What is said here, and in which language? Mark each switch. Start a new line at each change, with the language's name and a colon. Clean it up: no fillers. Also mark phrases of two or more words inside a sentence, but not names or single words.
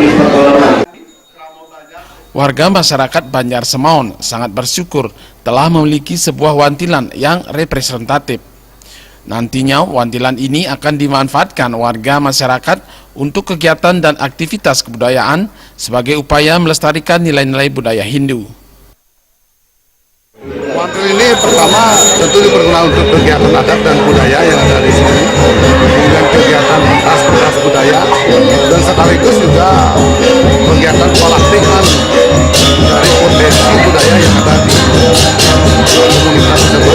Indonesian: Warga masyarakat Banjar Semaon sangat bersyukur telah memiliki sebuah wantilan yang representatif. Nantinya wantilan ini akan dimanfaatkan warga masyarakat untuk kegiatan dan aktivitas kebudayaan sebagai upaya melestarikan nilai-nilai budaya Hindu. Wantilan ini pertama tentu dipergunakan untuk kegiatan adat dan budaya yang ada di sini, kemudian kegiatan pentas budaya, dan sekaligus juga kegiatan pelatihan dari potensi budaya yang ada di komunitas tersebut.